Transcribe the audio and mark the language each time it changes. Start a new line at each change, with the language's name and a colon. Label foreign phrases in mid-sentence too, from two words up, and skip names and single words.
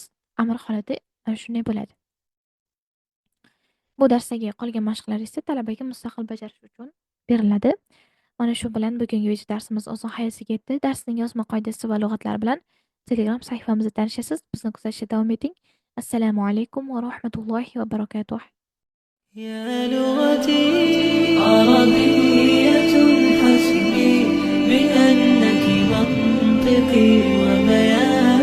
Uzbek: Amr holati shunday bo'ladi. Bu darsdagi qolgan mashqlar esa talabaga mustaqil bajarish uchun beriladi. Mana shu bilan bugungi video darsimiz o'z nihoyasiga yetdi. Darsning yozma qoidasi va lug'atlari bilan Telegram sahifamizda tanishasiz. Bizni kuzatishda davom eting.
Arabic: السلام عليكم ورحمة الله وبركاته. يا لغتي عربية حسبي بأنك منطقي وبياني